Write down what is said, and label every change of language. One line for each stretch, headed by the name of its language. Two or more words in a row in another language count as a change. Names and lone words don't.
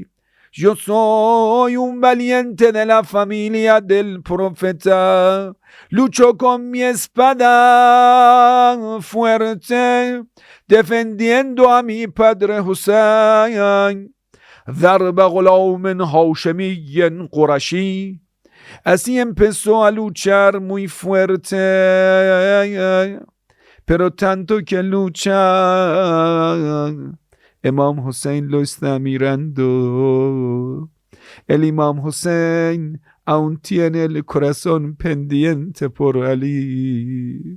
Spanish: Yo soy un valiente de la familia del profeta. Lucho con mi espada fuerte, defendiendo a mi padre Hussein.
Arabic: ضرب غلام هاشمي قرشي.
Spanish: Así empezó a luchar muy fuerte, pero tanto que lucha, Imam Hussein lo está mirando. El Imam Hussein aún tiene el corazón pendiente por Ali.